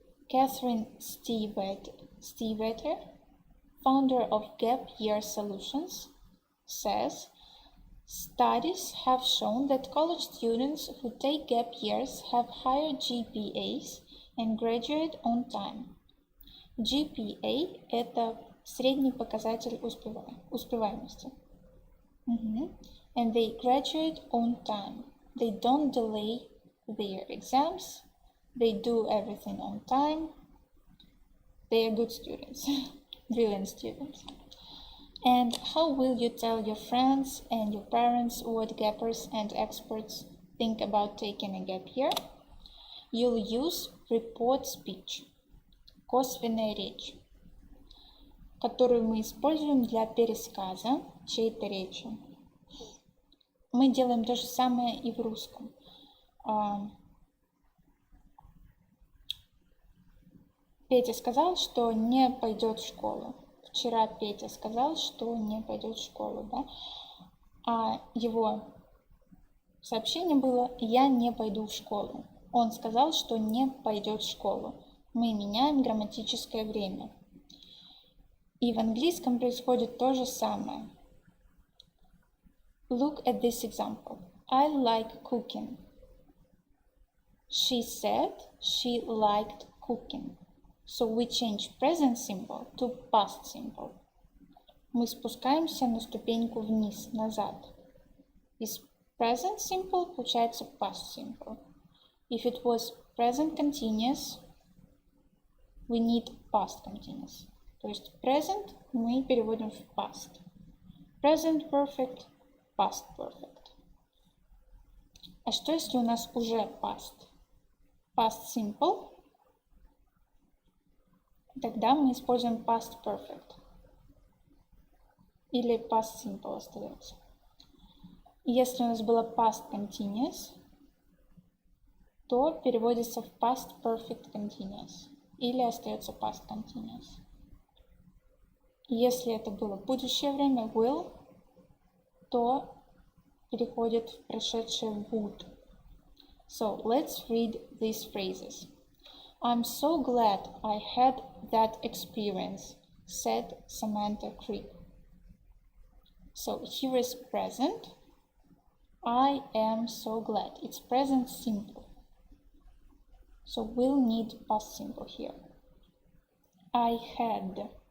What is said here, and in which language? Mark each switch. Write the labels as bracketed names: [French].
[English] Catherine Steveter, founder of Gap Year Solutions, says, studies have shown that college students who take gap years have higher GPAs and graduate on time. [Russian] GPA – это средний показатель успеваемости. [English] And they graduate on time. They don't delay their exams. They do everything on time. They are good students, brilliant students. And how will you tell your friends and your parents what gappers and experts think about taking a gap year? You'll use report speech, [Russian] косвенная речь, которую мы используем для пересказа чьей-то речи. Мы делаем то же самое и в русском. Петя сказал, что не пойдет в школу. Вчера Петя сказал, что не пойдет в школу, да? А его сообщение было: я не пойду в школу. Он сказал, что не пойдет в школу. Мы меняем грамматическое время. И в английском происходит то же самое. [English] Look at this example. I like cooking. She said she liked cooking. So we change present simple to past simple. [Russian] Мы спускаемся на ступеньку вниз, назад. Из present simple получается past simple. [English] If it was present continuous, we need past continuous. [Russian] То есть present мы переводим в past. [English] Present perfect, past perfect. [Russian] А что если у нас уже past? [English] Past simple. [Russian] Тогда мы используем past perfect. Или past simple остается. Если у нас было past continuous, то переводится в past perfect continuous. Или остается past continuous. Если это было будущее время, will, то переходит в прошедшее would. [English] So let's read these phrases. I'm so glad I had that experience, said Samantha Crick. So here is present. I am so glad. It's present simple. So we'll need past simple here. I had.